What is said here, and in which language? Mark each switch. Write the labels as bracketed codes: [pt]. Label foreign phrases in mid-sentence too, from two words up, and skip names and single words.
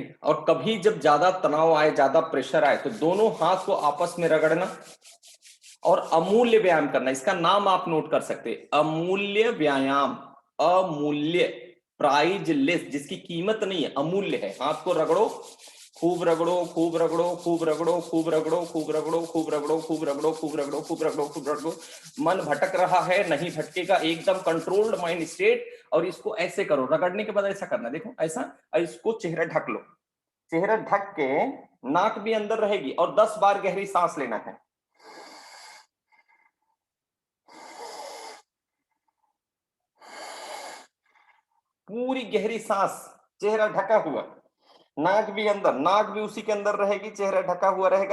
[hi] और कभी जब ज्यादा तनाव आए, ज्यादा प्रेशर आए, तो दोनों हाथ को आपस में रगड़ना और अमूल्य व्यायाम करना। इसका नाम आप नोट कर सकते हैं, अमूल्य व्यायाम, अमूल्य, प्राइजलेस, जिसकी कीमत नहीं है, अमूल्य है। हाथ को रगड़ो, खूब रगड़ो, खूब रगड़ो, खूब रगड़ो, खूब रगड़ो, खूब रगड़ो, खूब रगड़ो, खूब रगड़ो, खूब रगड़ो, खूब रगड़ो, खूब रगड़ो। मन भटक रहा है, नहीं भटकेगा, एकदम [en] controlled mind state. [hi] और इसको ऐसे करो, रगड़ने के बाद ऐसा करना, देखो ऐसा, और इसको चेहरा ढक लो, चेहरा ढक के नाक भी अंदर रहेगी, और 10 बार गहरी सांस लेना है। पूरी गहरी सांस, चेहरा ढका हुआ, नाक भी अंदर, नाक भी उसी के अंदर रहेगी, चेहरा ढका हुआ रहेगा।